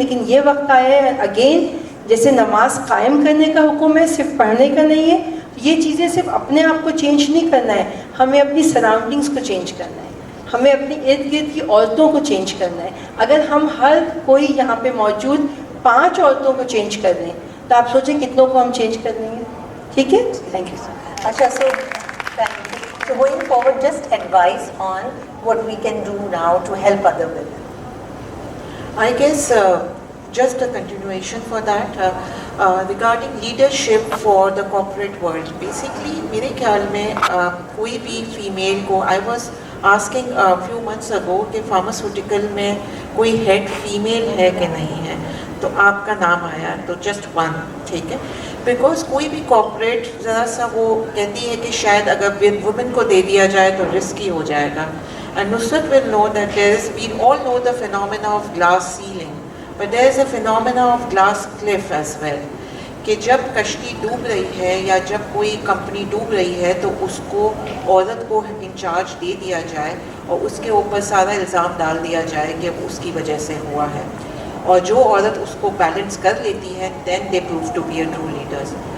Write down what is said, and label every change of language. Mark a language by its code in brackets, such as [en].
[ur] لیکن یہ وقت آیا ہے اگین، جیسے نماز قائم کرنے کا حکم ہے، صرف پڑھنے کا نہیں ہے. یہ چیزیں صرف اپنے آپ کو چینج نہیں کرنا ہے، ہمیں اپنی سراؤنڈنگس کو چینج کرنا ہے، ہمیں اپنی ارد گرد کی عورتوں کو چینج کرنا ہے. اگر ہم ہر کوئی یہاں پہ موجود 5 عورتوں کو چینج کر دیں تو آپ سوچیں کتنوں کو ہم چینج کر دیں گے. ٹھیک ہے، تھینک یو. [en] اچھا، so going forward, just advice on what we can do now to help other women. I guess just a continuation for that, regarding leadership for the corporate world. Basically [ur] میرے خیال میں کوئی بھی female کو، [en] I was asking a few months ago [ur] کہ pharmaceutical میں کوئی head female ہے کہ نہیں ہے، تو آپ کا نام آیا، تو جسٹ 1. ٹھیک ہے، بیکاز کوئی بھی کارپوریٹ ذرا سا وہ کہتی ہے کہ شاید اگر وومن کو دے دیا جائے تو رسکی ہو جائے گا. [en] And Nusrat will know that we all know the phenomena of glass ceiling, but there is a phenomena of glass cliff as well. [ur] کہ جب کشتی ڈوب رہی ہے یا جب کوئی کمپنی ڈوب رہی ہے تو اس کو عورت کو انچارج دے دیا جائے اور اس کے اوپر سارا الزام ڈال دیا جائے کہ اس کی وجہ سے ہوا ہے. اور جو عورت اس کو بیلنس کر لیتی ہے [en] then they prove to be a true leaders.